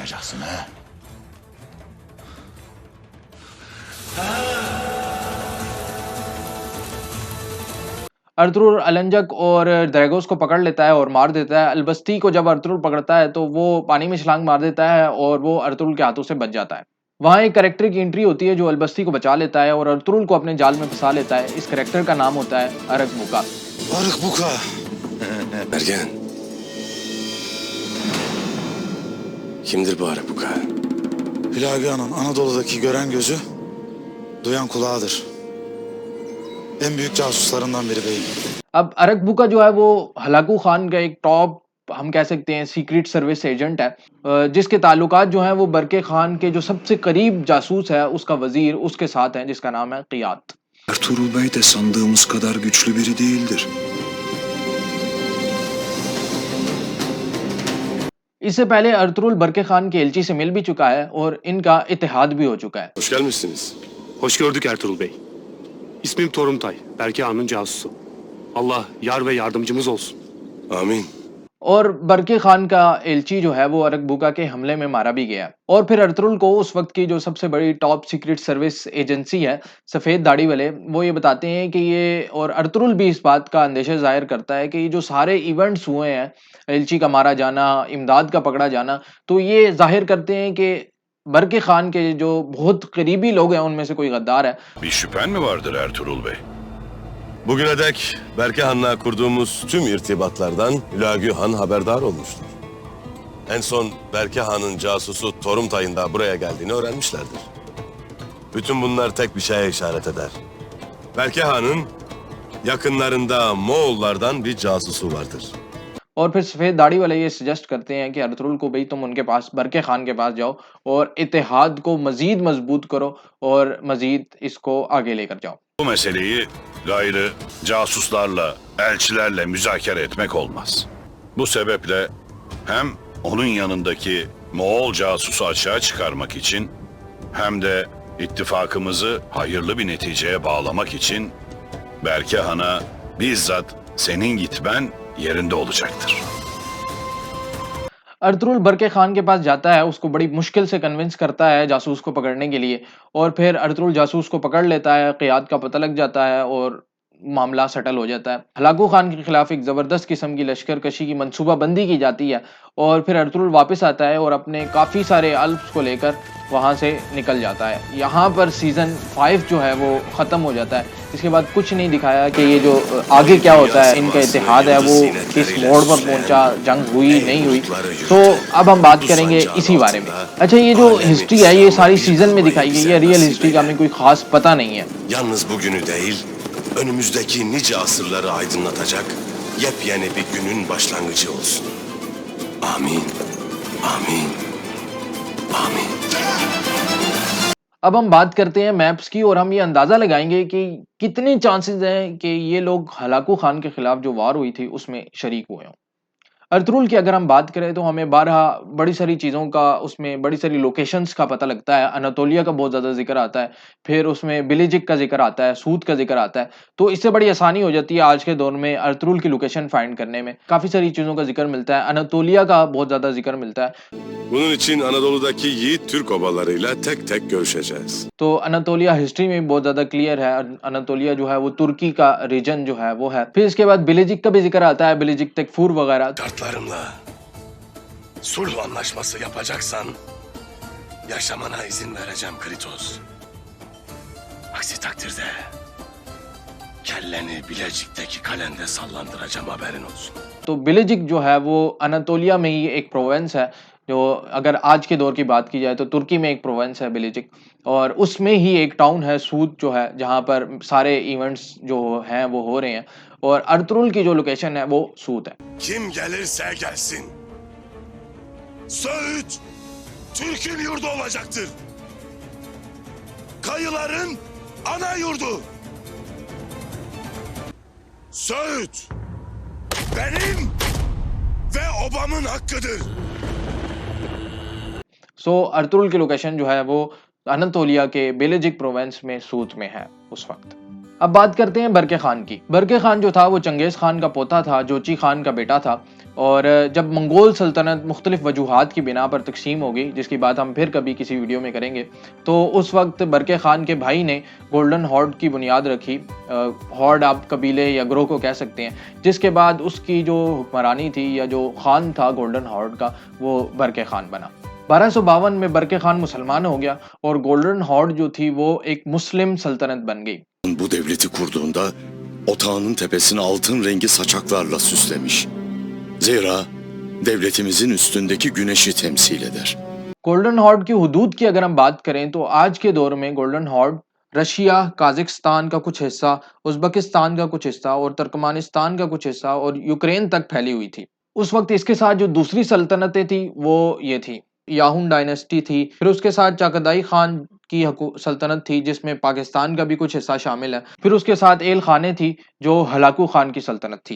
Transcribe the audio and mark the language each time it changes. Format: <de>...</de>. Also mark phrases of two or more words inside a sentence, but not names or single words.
<ur>ارطغرل النجک اور ڈریگوس کو پکڑ لیتا ہے اور مار دیتا ہے. البستی کو جب ارطغرل پکڑتا ہے تو وہ پانی میں چھلانگ مار دیتا ہے اور وہ ارطغرل کے ہاتھوں سے بچ جاتا ہے. وہاں ایک کیریکٹر کی اینٹری ہوتی ہے جو البستی کو بچا لیتا ہے اور ارطغرل کو اپنے جال میں پھنسا لیتا ہے. اس کیریکٹر کا نام ہوتا ہے ارکبوکا.</ur> <tr>Arık Bergen. Kimdir bu Arık? Hilal Ağa'nın Anadolu'daki gören gözü, duyan kulağıdır. En büyük casuslarından biri beyim.</tr> <ur>اب ارکبوکا جو ہے وہ ہلاکو خان کا ایک ٹاپ، ہم کہہ سکتے ہیں</ur> <en>secret service agent</en> <ur>ہے، جس کے تعلقات جو ہیں وہ برکے خان کے جو سب سے قریب جاسوس ہے اس کا وزیر اس کے ساتھ ہے، جس کا نام ہے قیات.</ur> <tr>Ertuğrul Bey de sandığımız kadar güçlü biri değildir.</tr> <ur>اس سے پہلے ارطغرل برکے خان کے ایلچی سے مل بھی چکا ہے اور ان کا اتحاد بھی ہو چکا ہے.</ur> <tr>Hoş gelmişsiniz. Hoş gördük Ertuğrul Bey. İsmim Torumtay, Berke Han'ın casusu. Allah yar ve yardımcımız olsun. Amin.</tr> <ur>اور برکے خان کا ایلچی جو ہے وہ ارکبوکا کے حملے میں مارا بھی گیا. اور پھر ارطغرل کو اس وقت کی جو سب سے بڑی</ur> <en>top secret service agency</en> <ur>ہے، سفید داڑھی والے، وہ یہ بتاتے ہیں کہ یہ، اور ارطغرل بھی اس بات کا اندیشہ ظاہر کرتا ہے کہ یہ جو سارے ایونٹس ہوئے ہیں، ایلچی کا مارا جانا، امداد کا پکڑا جانا، تو یہ ظاہر کرتے ہیں کہ برکے خان کے جو بہت قریبی لوگ ہیں ان میں سے کوئی غدار ہے.</ur> <tr>Bir şüphen mi vardır Ertuğrul Bey? Bugüne dek Berke Han'la kurduğumuz tüm irtibatlardan Hülagü Han haberdar olmuştur. En son Berke Han'ın casusu Torumtay'ın da buraya geldiğini öğrenmişlerdir. Bütün bunlar tek bir şeye işaret eder. Berke Han'ın yakınlarında Moğollardan bir casusu vardır.</tr> <ur>اور پھر سفید داڑھی والے یہ سجیسٹ کرتے ہیں کہ ارطغرل کو، بھائی تم ان کے پاس، برکے خان کے پاس جاؤ اور اتحاد کو مزید مضبوط کرو اور مزید اس کو آگے لے کر جاؤ.</ur> <tr>Bu meseleyi gayrı casuslarla, elçilerle müzakere etmek olmaz. Bu sebeple hem onun yanındaki Moğol casusu açığa çıkarmak için hem de ittifakımızı hayırlı bir neticeye bağlamak için Berke Han'a bizzat senin gitmen yerinde olacaktır.</tr> <ur>ارطغرل برکے خان کے پاس جاتا ہے، اس کو بڑی مشکل سے کنونس کرتا ہے جاسوس کو پکڑنے کے لیے، اور پھر ارطغرل جاسوس کو پکڑ لیتا ہے، قیات کا پتا لگ جاتا ہے اور معاملہ سیٹل ہو جاتا ہے. ہلاکو خان کے خلاف ایک زبردست قسم کی لشکر کشی کی منصوبہ بندی کی جاتی ہے اور پھر ارطغرل واپس آتا ہے اور اپنے کافی سارے الپس کو لے کر وہاں سے نکل جاتا ہے. یہاں پر سیزن 5 جو ہے وہ ختم ہو جاتا ہے. اس کے بعد کچھ نہیں دکھایا کہ یہ جو آگے کیا ہوتا ہے، ان کا اتحاد ہے وہ کس موڑ پر پہنچا، جنگ ہوئی نہیں ہوئی. تو اب ہم بات کریں گے اسی بارے میں۔ اچھا، یہ جو ہسٹری ہے یہ ساری سیزن میں دکھائی گئی ہے,</ur> <en>real history</en> <ur>کا ہمیں کوئی خاص پتا نہیں ہے.</ur> <tr>Yalnız bugünü değil, önümüzdeki nice asırları aydınlatacak yepyeni bir günün başlangıcı olsun. Amin. Amin. Amin.</tr> <ur>اب ہم بات کرتے ہیں میپس کی اور ہم یہ اندازہ لگائیں گے کہ کتنے چانسز ہیں کہ یہ لوگ ہلاکو خان کے خلاف جو وار ہوئی تھی اس میں شریک ہوئے ہوں. ارطغرل کی اگر ہم بات کریں تو ہمیں 12 بڑی ساری چیزوں کا، اس میں بڑی ساری لوکیشنز کا پتا لگتا ہے. اناطولیہ کا بہت زیادہ ذکر آتا ہے، پھر اس میں بلیجک کا ذکر آتا ہے، سوت کا ذکر آتا ہے. تو اس سے بڑی آسانی ہو جاتی ہے آج کے دور میں ارطغرل کی</ur> <en>location find</en> <ur>کرنے میں. کافی ساری چیزوں کا ذکر ملتا ہے، اناطولیہ کا بہت زیادہ ذکر ملتا ہے.</ur> <tr>Bunun için Anadolu'daki yiğit Türk obalarıyla tek tek görüşeceğiz.</tr> <ur>تو اناطولیہ ہسٹری میں بھی بہت زیادہ کلیئر ہے۔ اناطولیہ جو ہے وہ ترکی کا ریجن جو ہے وہ ہے. پھر اس کے بعد بلیجک کا بھی ذکر آتا ہے، بلیجک، تکفور وغیرہ.</ur> <tr>Şartlarımla sulh anlaşması yapacaksan yaşamana izin vereceğim Kritos. Aksi takdirde kelleni Bilecik'teki kalende sallandıracağım, haberin olsun.</tr> <ur>تو بلیجک جو ہے وہ اناطولیہ میں ہی ایک پروونس ہے، جو اگر آج کے دور کی بات کی جائے تو ترکی میں ایک پروونس ہے بلیجک، اور اس میں ہی ایک ٹاؤن ہے سوت جو ہے، جہاں پر سارے ایونٹس جو ہیں وہ ہو رہے ہیں، اور ارطغرل کی جو لوکیشن ہے وہ سوت ہے.</ur> <tr>Kim gelirse gelsin, Söğüt Türk'ün yurdu olacaktır. Kayıların ana yurdu. Söğüt benim ve obamın hakkıdır.</tr> <ur>ارطغرل کی لوکیشن جو ہے وہ اناطولیہ کے بلیجک پروونس میں سوت میں ہے اس وقت. اب بات کرتے ہیں برکے خان کی۔ برکے خان جو تھا وہ چنگیز خان کا پوتا تھا، جوچی خان کا بیٹا تھا، اور جب منگول سلطنت مختلف وجوہات کی بنا پر تقسیم ہو گئی، جس کی بات ہم پھر کبھی کسی ویڈیو میں کریں گے، تو اس وقت برکے خان کے بھائی نے گولڈن ہارڈ کی بنیاد رکھی. ہارڈ آپ قبیلے یا گروہ کو کہہ سکتے ہیں، جس کے بعد اس کی جو حکمرانی تھی یا جو خان تھا گولڈن ہارڈ کا، وہ برکے خان بنا. 1252 میں برکے خان مسلمان ہو گیا اور گولڈن ہارڈ جو تھی وہ ایک مسلم سلطنت بن گئی.</ur> <tr>Bu devleti kurduğunda otağının tepesini altın rengi saçaklarla süslemiş. Zira devletimizin üstündeki güneşi temsil eder.</tr> <ur>گولڈن ہارڈ کی حدود کی اگر ہم بات کریں تو آج کے دور میں گولڈن ہارڈ رشیا، قازقستان کا کچھ حصہ، ازبکستان کا کچھ حصہ اور ترکمانستان کا کچھ حصہ اور یوکرین تک پھیلی ہوئی تھی. اس وقت اس کے ساتھ جو دوسری سلطنتیں تھیں وہ یہ تھیں، یاہن ڈائنیسٹی تھی، پھر اس کے ساتھ چغتائی خان کی سلطنت تھی جس میں پاکستان کا بھی کچھ حصہ شامل ہے، پھر اس کے ساتھ ایل خانے تھی جو ہلاکو خان کی سلطنت تھی.</ur>